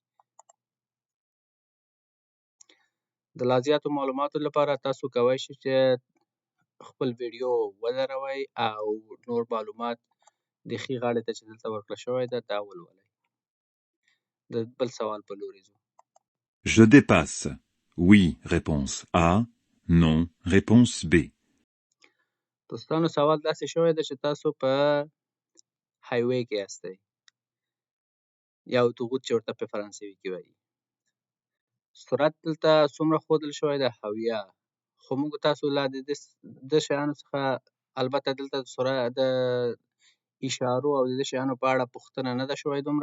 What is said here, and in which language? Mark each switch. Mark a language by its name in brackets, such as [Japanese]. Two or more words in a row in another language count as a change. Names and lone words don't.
[Pashto] د لا زیاتو معلوماتو لپاره تاسو کولی شئ چې خپل ویډیو ودروئ او نور معلومات د ښي غاړې ته چې دلته ورکړل شوی ده دا ولولئ. د بل سوال په لورې ځو. [French] Je dépasse. Oui, réponse A. Non, réponse B. [Pashto] دوستانو سوال داسې شوی ده چې تاسو په هایوې کې یاستئ یا اتوبوس چې ورته په فرانسوي کې وایي. سرعت دلته څومره ښودل شوی ده؟ 70. خو موږ تاسو لا د دې شیانو څخه البته دلته د اشارو او د دې شیانو په اړه پوښتنه نه ده شوې دومره.